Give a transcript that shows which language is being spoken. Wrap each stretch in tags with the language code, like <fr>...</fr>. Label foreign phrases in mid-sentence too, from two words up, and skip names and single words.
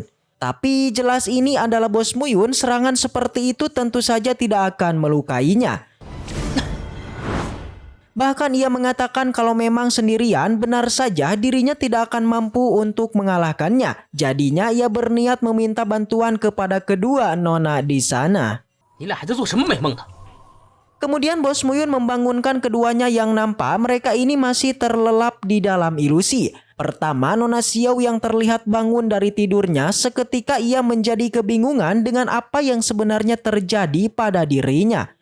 <id>Tapi jelas ini adalah Bos Muyun, serangan seperti itu tentu saja tidak akan melukainya. Bahkan ia mengatakan kalau memang sendirian, benar saja dirinya tidak akan mampu untuk mengalahkannya. Jadinya ia berniat meminta bantuan kepada kedua nona di sana.</id> <zh>你俩还在做什么美梦呢？</zh> <id>Kemudian Bos Muyun membangunkan keduanya yang nampak mereka ini masih terlelap di dalam ilusi. Pertama, Nona Xiao yang terlihat bangun dari tidurnya, seketika ia menjadi kebingungan dengan apa yang sebenarnya terjadi pada dirinya.</id>